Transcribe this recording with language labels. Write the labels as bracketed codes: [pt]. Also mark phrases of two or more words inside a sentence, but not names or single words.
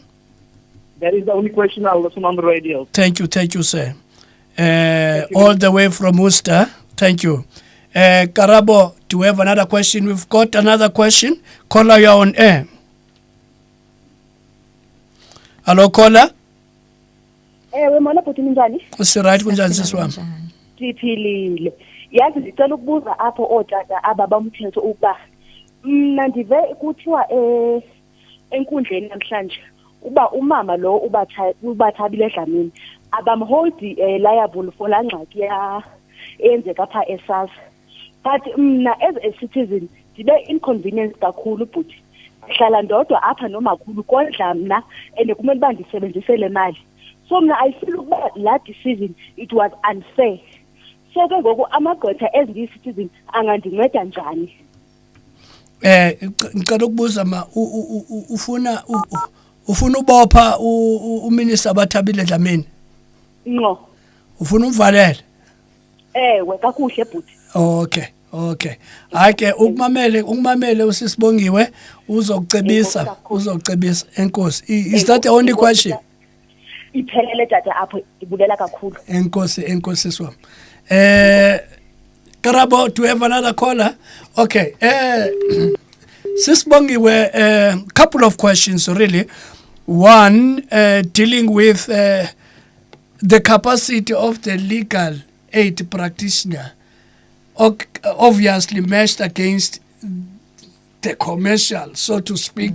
[en] That is the only question. I'll listen on the radio. Thank you, sir. All the way from Worcester. Thank you. Karabo, do we have another question? We've got another question. Caller, you're on air. Hello, caller. [xh] Wemona bhuti ninjani? Usiright kunjani sisi wami? Siphilile. Yazi ngicela ukubuza apho otata ababamthetho ukuba mina ndive kuthiwa enkundleni namhlanje uba umama lo ubathabile Dlamini abamholdi [en] liable for [xh] la ngxaki eyenzeka pha eSASSA. But mina [en] as a citizen [xh] ndibe inconvenience kakhulu bhuti. Ngihlala ndodwa apha nomakhulu kodwa mina kumele uba ndisebenzise le mali. [en] So mina I feel [xh] ukuba la [en] decision it was unfair. [xh] So ke ngoku amagqwetha [en] as citizen [xh] angandinceda njani? Ngicela ukubuza ufuna ubopha uminister Bathabile Dlamini? [en] No. [xh] Ufuna umvalele? Ewe kakuhle bhuti. [en] Okay. [xh] Ake ukumamele usisibongiwe uzokucebisa enkosi. [en] Is that the only question? [xh] Iphelele tata apho ibulela kakhulu. Enkosi swam. [en] Karabo, do we have another caller? Okay. Sisibongiwe, couple of questions really. One, dealing with the capacity of the legal aid practitioner, obviously meshed against the commercial, so to speak.